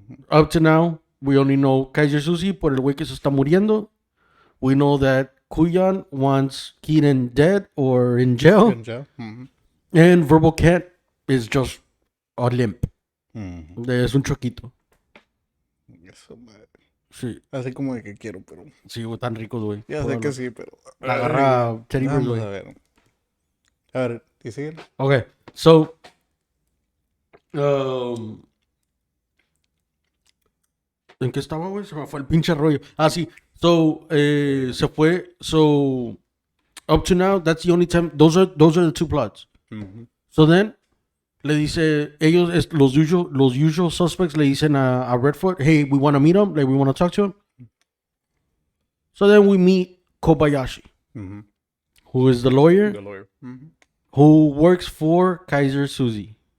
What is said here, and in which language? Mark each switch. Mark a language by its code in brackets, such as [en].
[en] Up to now, we only know Kaiser Susie [es] por el güey que se está muriendo. [en] We know that Kuyan wants Keenan dead or in jail. And Verbal Cat is just a limp. [es] Es un choquito. Eso, madre. Sí. Así como de que quiero, pero... Sí, güey, tan rico, güey. Ya sé que sí, pero... Agarra Teddy Bears, Vamos güey. a ver. A ver, ¿y siguen? [en] Okay, so... [es] ¿En qué estaba, güey? Se me fue el pinche rollo. Ah, sí. So, se fue. [en] So, up to now, that's the only time. Those are the two plots. So then, [es] le dice, los usual suspects le dicen a Redford, [en] hey, we want to meet him, like, we want to talk to him. So then we meet Kobayashi, who is the lawyer, who works for Kaiser Susie.